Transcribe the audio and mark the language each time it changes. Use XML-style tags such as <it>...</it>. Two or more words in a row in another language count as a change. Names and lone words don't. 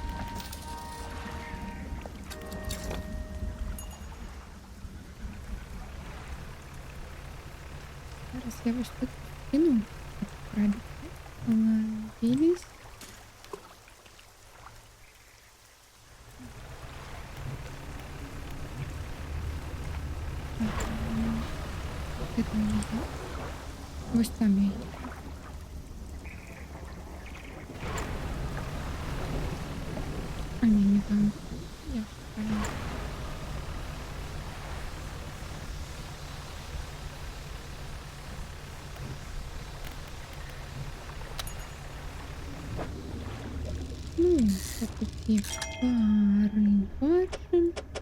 <be>Зараз я вось тут кину, каб крабікі лавілись.</be> <ru>Это не знаю.</ru> <be>Вось там я. А не там. Я правильно. Ну, такі пари бачим.</be>